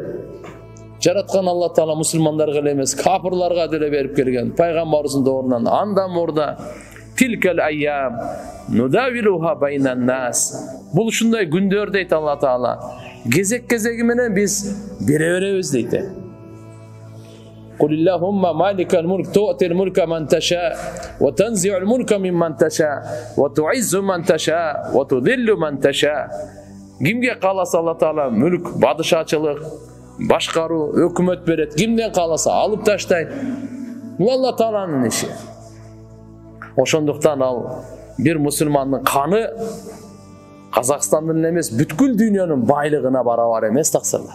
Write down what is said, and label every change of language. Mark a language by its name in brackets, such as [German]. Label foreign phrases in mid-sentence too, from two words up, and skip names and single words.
[Kyrgyz] Жараткан Алла Таала мусулмандарга эле эмес, капырларга деле берип келген. Пайгамбарыбыздын доорунан анда мурда [Arabic] تلك الأيام نداولها بين الناس. [Kyrgyz] Бул ушундай күндөр дейт Алла Таала. Кезек-кезеги менен биз бере беребиз дейт. [Arabic] قل اللهم مالك الملك تؤتي الملك من تشاء وتنزع الملك ممن تشاء وتعز من تشاء وتذل من تشاء. [Kyrgyz] Кимге кааласа Алла Таала мүлк, бадышачылык, башкаруу, өкмөт берет. Кимден кааласа алып таштайт. Бул Алла Тааланын иши. Ошондуктан ал бир мусулмандын каны Казакстандын эмес, бүткүл дүйнөнүн байлыгына барабар эмес таксырлар.